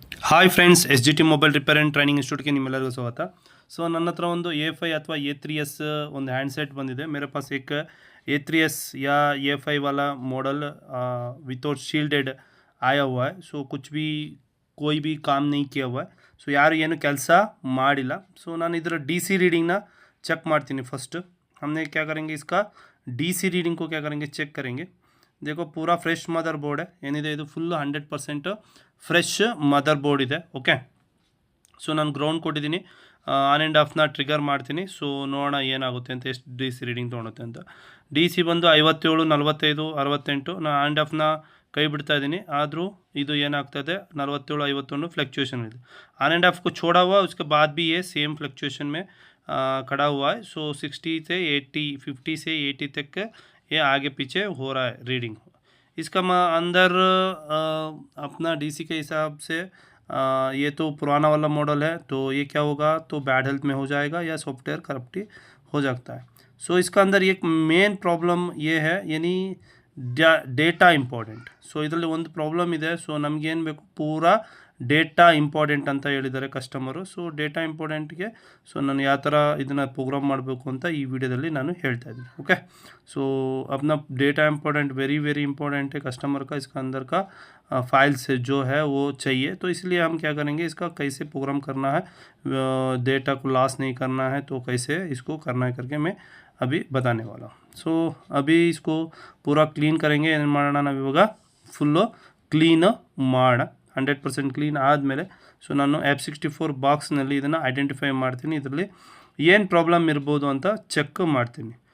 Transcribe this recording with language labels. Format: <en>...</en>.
<hi>Hi friends S G T mobile repair and training institute के निम्मेಲ್ಲರಿಗೂ स्वागत।</hi> <kn>सो ನನ್ನ ಹತ್ರ ಒಂದು A5 ಅಥವಾ A3s ಒಂದು हैंडसेट ಬಂದಿದೆ।</kn> <hi>मेरे पास एक A3s या A5 वाला मॉडल विदाउट शील्डेड आया हुआ है। सो कुछ भी कोई भी काम नहीं किया हुआ है।</hi> <kn>सो ಯಾರು ಏನು ಕೆಲಸ ಮಾಡಿಲ್ಲ।</kn> <hi>सो</hi> <kn>ನಾನು ಇದರ</kn> <hi>DC रीडिंग ना चेक ಮಾಡ್ತೀನಿ। फर्स्ट हमने क्या करेंगे, इसका DC रीडिंग को क्या करेंगे, चेक करेंगे। देखो पूरा फ्रेश मदर बोर्ड है,</hi> <kn>ಏನಿದೆ ಇದು ಫುಲ್ 100% ಫ್ರೆಶ್ ಮದರ್ ಬೋರ್ಡ್ ಇದೆ। ಓಕೆ, ಸೊ ನಾನು ಗ್ರೌಂಡ್ ಕೊಟ್ಟಿದ್ದೀನಿ, ಆನ್ ಆ್ಯಂಡ್ ಆಫ್ನ ಟ್ರಿಗರ್ ಮಾಡ್ತೀನಿ। ಸೊ ನೋಡೋಣ ಏನಾಗುತ್ತೆ ಅಂತ, ಎಷ್ಟು DC ರೀಡಿಂಗ್ ತೊಗೊಳುತ್ತೆ ಅಂತ। DC ಬಂದು 57, 45, 68। ನಾನು ಆನ್ ಆ್ಯಂಡ್ ಆಫ್ನ ಕೈ ಬಿಡ್ತಾ ಇದ್ದೀನಿ, ಆದರೂ ಇದು ಏನಾಗ್ತದೆ 47, 51</kn> <hi>फ्लक्चुएशन है। ऑन एंड ऑफ को छोड़ा हुआ, उसके बाद भी ये सेम फ्लक्चुएशन में खड़ा हुआ है। सो 60 से 80, 50 से 80 तक ये आगे पीछे हो रहा है रीडिंग। इसका अंदर अपना DC के हिसाब से ये तो पुराना वाला मॉडल है, तो ये क्या होगा, तो बैड हेल्थ में हो जाएगा या सॉफ्टवेयर करप्टी हो जाता है। सो इसका अंदर एक मेन प्रॉब्लम ये है, यानी</hi> <kn>ಡೇಟಾ ಇಂಪಾರ್ಟೆಂಟ್। ಸೊ ಇದರಲ್ಲಿ ಒಂದು ಪ್ರಾಬ್ಲಮ್ ಇದೆ। ಸೊ ನಮಗೇನು ಬೇಕು, ಪೂರಾ ಡೇಟಾ ಇಂಪಾರ್ಟೆಂಟ್ ಅಂತ ಹೇಳಿದ್ದಾರೆ ಕಸ್ಟಮರು। ಸೊ ಡೇಟಾ ಇಂಪಾರ್ಟೆಂಟ್ಗೆ ಸೊ ನಾನು ಯಾವ ಥರ ಇದನ್ನು ಪ್ರೋಗ್ರಾಮ್ ಮಾಡಬೇಕು ಅಂತ ಈ ವಿಡಿಯೋದಲ್ಲಿ ನಾನು ಹೇಳ್ತಾ ಇದ್ದೀನಿ।</kn> <hi>ओके, सो अपना data important very very important है कस्टमर का। इसका अंदर का फाइल्स जो है वो चाहिए, तो इसलिए हम क्या करेंगे, इसका कैसे प्रोग्राम करना है, डेटा को लॉस नहीं करना है, तो कैसे इसको करना है करके मैं अभी बताने वाला हूँ। सो अभी इसको पूरा क्लीन करेंगे।</hi> <kn>ಏನು ಮಾಡೋಣ, ನಾವು ಇವಾಗ ಫುಲ್ಲು ಕ್ಲೀನ್ ಮಾಡೋಣ। 100% ಕ್ಲೀನ್ ಆದಮೇಲೆ ಸೊ ನಾನು F64 ಬಾಕ್ಸ್ನಲ್ಲಿ ಇದನ್ನು ಐಡೆಂಟಿಫೈ ಮಾಡ್ತೀನಿ, ಇದರಲ್ಲಿ ಏನು ಪ್ರಾಬ್ಲಮ್ ಇರ್ಬೋದು ಅಂತ ಚೆಕ್ ಮಾಡ್ತೀನಿ।</kn>